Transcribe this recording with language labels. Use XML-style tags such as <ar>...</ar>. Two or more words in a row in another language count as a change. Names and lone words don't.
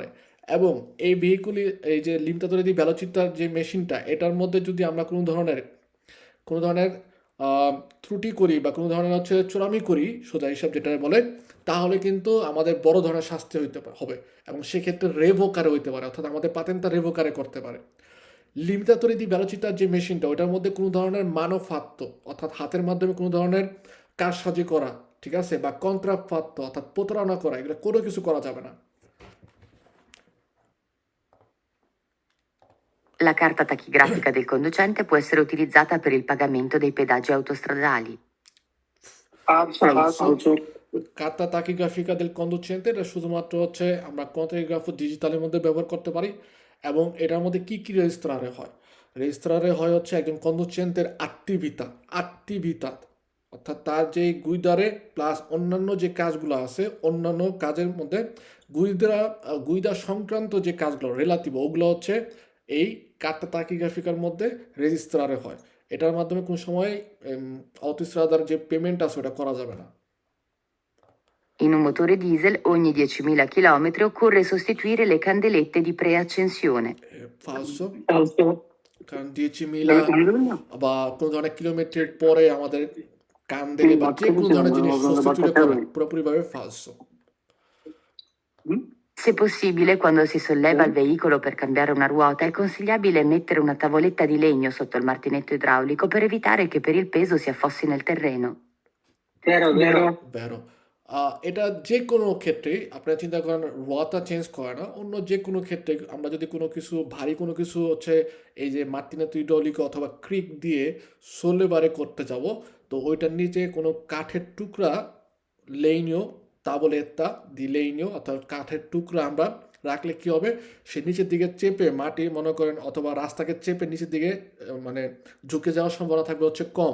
<bn>এবং এই ভেহিকুলি, এই যে</bn> <it>limitatore di velocità</it> <bn>যে মেশিনটা, এটার মধ্যে যদি আমরা কোনো ধরনের ত্রুটি করি বা কোনো ধরনের হচ্ছে চোরামি করি, সোজা হিসাব যেটা বলে, তাহলে কিন্তু আমাদের বড় ধরনের শাস্তি হবে, এবং সেক্ষেত্রে রেভোকারে হইতে পারে, অর্থাৎ আমাদের পাতেন্টটা রেভোকারে করতে পারে।</bn> <it>limitatori di velocità</it> <bn>যে মেশিনটা ওটার মধ্যে কোনো ধরনের মানবফাত্ত অর্থাৎ হাতের মাধ্যমে কোনো ধরনের কারসাজি করা, ঠিক আছে, বা কন্ট্রাফাত্ত অর্থাৎ প্রতারণা করা, এগুলো কোনো কিছু করা যাবে না।</bn> <it>La carta tachigrafica del conducente può essere utilizzata per il pagamento dei pedaggi autostradali. Falso. Falso. carta tachigrafica del conducente</it> <bn>এটা শুধুমাত্র হচ্ছে আমরা কন্ট্রাগ্রাফো ডিজিটালের মধ্যে ব্যবহার করতে পারি, এবং এটার মধ্যে কি কি রেজিস্ট্রারে হয়? রেজিস্ট্রারে হয় হচ্ছে একজন কন্ডুচেন্টের আক্টিভিতা অর্থাৎ তার যে গুইদারে প্লাস অন্যান্য যে কাজগুলো আছে, অন্যান্য কাজের মধ্যে গুইদা সংক্রান্ত যে কাজগুলো রিলেটিভ ওগুলো হচ্ছে এই</bn> <it>carta tachigrafica</it> <bn>মধ্যে রেজিস্ট্রারে হয়। এটার মাধ্যমে কোনো সময় অটোস্ট্রাদার যে পেমেন্ট আছে ওটা করা যাবে না।</bn> <it>In un motore diesel ogni 10.000 km occorre sostituire le candelette di preaccensione. ফালসো, Falso.</it> <bn>কারণ 10.000 বা কোনো ধরনের কিলোমিটার পরে আমাদের কান্দেলে বা যে কোনো ধরনের জিনিস সাবস্টিটিউট করা পুরোপুরিভাবে ফালসো।</bn> <it>Se possibile, quando si solleva il veicolo per cambiare una ruota, è consigliabile mettere una tavoletta di legno sotto il martinetto idraulico per evitare che per il peso si affossi nel terreno.</it> <bn>বেরো এটা যে কোনো ক্ষেত্রে আপনারা চিন্তা করেন রোয়াটা চেঞ্জ করে না, অন্য যে কোনো ক্ষেত্রে আমরা যদি কোনো কিছু ভারী কোনো কিছু হচ্ছে এই যে</bn> <it>martinetto idraulico</it> <bn>অথবা ক্রিক দিয়ে সোলেবারে করতে যাব, তো ওইটার নিচে কোনো কাঠের টুকরা লেইনিও</bn> <it>tavoletta di legno</it> <bn>অর্থাৎ কাঠের টুকরা আমরা রাখলে কি হবে, সে নিচের দিকে চেপে মাটি মনে করেন অথবা রাস্তাকে চেপে নিচের দিকে মানে ঝুঁকে যাওয়ার সম্ভাবনা থাকবে হচ্ছে কম।</bn>